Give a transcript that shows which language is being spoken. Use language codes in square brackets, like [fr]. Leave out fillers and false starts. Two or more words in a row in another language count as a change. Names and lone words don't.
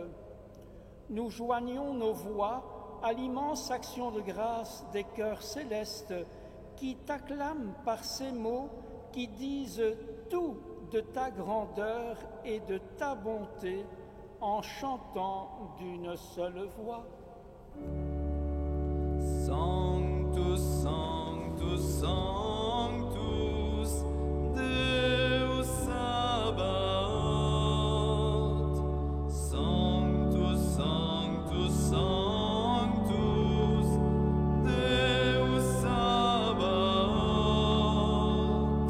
[fr] Nous joignons nos voix à l'immense action de grâce des cœurs célestes qui t'acclament par ces mots qui disent tout de ta grandeur et de ta bonté en chantant d'une seule voix. [la] Sanctus, Sanctus, Sanctus, Deus Sabaoth. Sanctus, Sanctus, Sanctus, Deus Sabaoth.